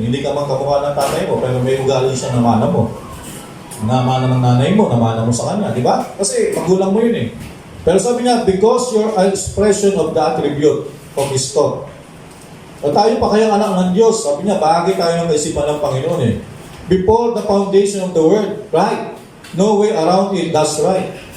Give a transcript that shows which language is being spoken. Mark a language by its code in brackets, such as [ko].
[tl] Hindi ka man kamukha ng tatay mo, pero may ugali siya na mana mo. Namana ng nanay mo, namana mo sa kanya. Diba? Kasi magulang mo yun eh. Pero sabi niya, [en] because you're an expression of the attribute of His thought. [tl] O tayo pa kayang anak ng Diyos. Sabi niya, bahagi tayo ng kaisipan ng Panginoon eh. [en] Before the foundation of the world, right? No way around it, that's right.